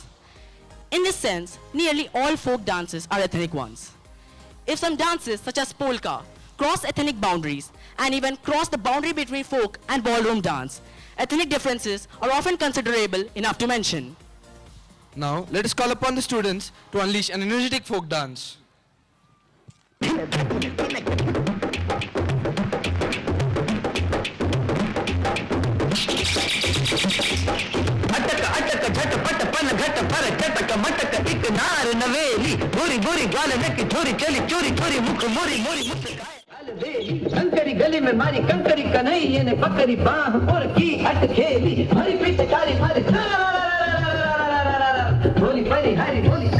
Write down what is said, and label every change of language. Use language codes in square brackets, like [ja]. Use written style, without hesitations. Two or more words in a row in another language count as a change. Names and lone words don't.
[en] In this sense, nearly all folk dances are ethnic ones. If some dances such as polka cross ethnic boundaries and even cross the boundary between folk and ballroom dance, ethnic differences are often considerable enough to mention. Now, let us call upon the students to unleash an energetic folk dance. [hi] अटक अटक झटपट पन घट पर चटक मटक एक नार नवेली गोरी गोरी गाल नकी छोरी चली चोरी चोरी मुख मोरी मोरी अलवेली कंकरी गली में मारी कंकरी कन्हैया ने पकड़ी बाह और की हट खेली हरी पिचकारी मारी बोली परी हरी बोली